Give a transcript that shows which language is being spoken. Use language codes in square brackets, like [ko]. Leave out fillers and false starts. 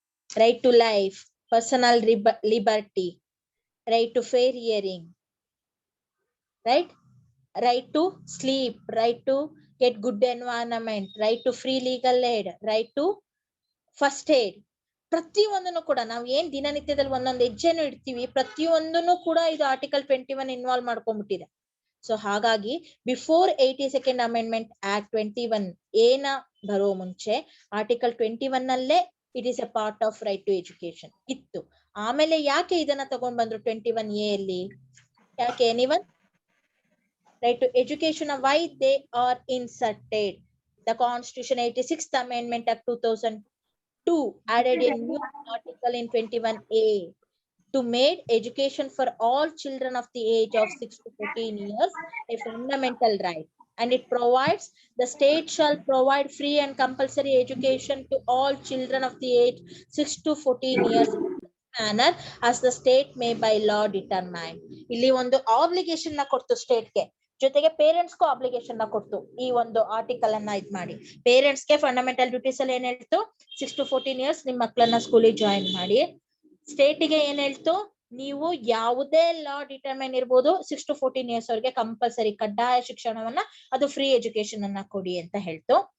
[en] Right to life, personal liberty, right to fair hearing, right to sleep, right to get good environment, right to free legal aid, right to first aid. [kn] ಪ್ರತಿಯೊಂದನ್ನು ಕೂಡ ನಾವು ಏನ್ ದಿನನಿತ್ಯದಲ್ಲಿ ಒಂದೊಂದು ಹೆಜ್ಜೆನು ಇಡ್ತೀವಿ, ಪ್ರತಿಯೊಂದನ್ನು ಕೂಡ ಇದು ಆರ್ಟಿಕಲ್ 21 ಇನ್ವಾಲ್ವ್ ಮಾಡ್ಕೊಂಡ್ಬಿಟ್ಟಿದೆ. [en] so ಹಾಗಾಗಿ before 82nd amendment act 21 [kn] ಏನ ಬರೋ ಮುಂಚೆ [en] Article 21 ನಲ್ಲೇ it is a part of right to education ಇತ್ತು. [kn] ಆಮೇಲೆ ಯಾಕೆ ಇದನ್ನ ತಗೊಂಡ್ ಬಂದ್ರು 21A ಅಲ್ಲಿ? ಯಾಕೆ? Anyone? [en] Right to education, why they are inserted? The constitution 86th ಅಮೆಂಡ್ಮೆಂಟ್ ಆಕ್ಟ್ 2002 added a new article in 21A to make education for all children of the age of 6 to 14 years a fundamental right. And it provides the state shall provide free and compulsory education to all children of the age 6 to 14 years in manner as the state may by law determine. [kn] ಇಲ್ಲಿ ಒಂದು obligation ನ ಕೊಡ್ತು state ಗೆ, ಜೊತೆಗೆ parents ಗೂ obligation ನ ಕೊಡ್ತು. ಈ ಒಂದು ಆರ್ಟಿಕಲ್ ಅನ್ನ ಇದ್ ಮಾಡಿ ಪೇರೆಂಟ್ಸ್ ಗೆ ಫಂಡಮೆಂಟಲ್ ಡ್ಯೂಟೀಸ್ ಅಲ್ಲಿ ಏನ್ ಹೇಳ್ತು? 6 to 14 years ನಿಮ್ ಮಕ್ಕಳನ್ನ ಸ್ಕೂಲಿಗೆ ಜಾಯಿನ್ ಮಾಡಿ. ಸ್ಟೇಟಿಗೆ ಏನ್ ಹೇಳ್ತು? ನೀವು ಯಾವುದೇ ಲಾ ಡಿಟರ್ಮೈನ್ ಇರ್ಬೋದು, 6 to 14 years ಅವ್ರಿಗೆ ಕಂಪಲ್ಸರಿ ಕಡ್ಡಾಯ ಶಿಕ್ಷಣವನ್ನ, ಅದು ಫ್ರೀ ಎಜುಕೇಶನ್ ಅನ್ನ ಕೊಡಿ ಅಂತ ಹೇಳ್ತು.